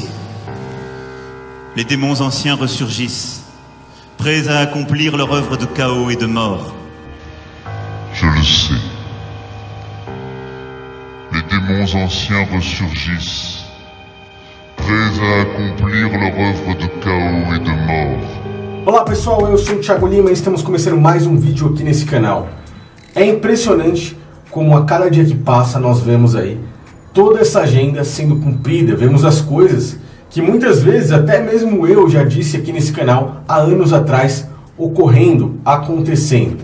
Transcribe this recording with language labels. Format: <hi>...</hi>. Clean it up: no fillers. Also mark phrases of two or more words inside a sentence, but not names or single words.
<fr>Les démons anciens ressurgissent, prêts à accomplir leur œuvre de chaos et de mort. Je le sais. Les démons anciens ressurgissent, prêts à accomplir leur œuvre de chaos et de mort.</fr> <pt>Olá pessoal, eu sou o Thiago Lima e estamos começando mais um vídeo aqui nesse canal. É impressionante como a cada dia que passa nós vemos aí toda essa agenda sendo cumprida, vemos as coisas que muitas vezes até mesmo eu já disse aqui nesse canal há anos atrás ocorrendo, acontecendo.</pt>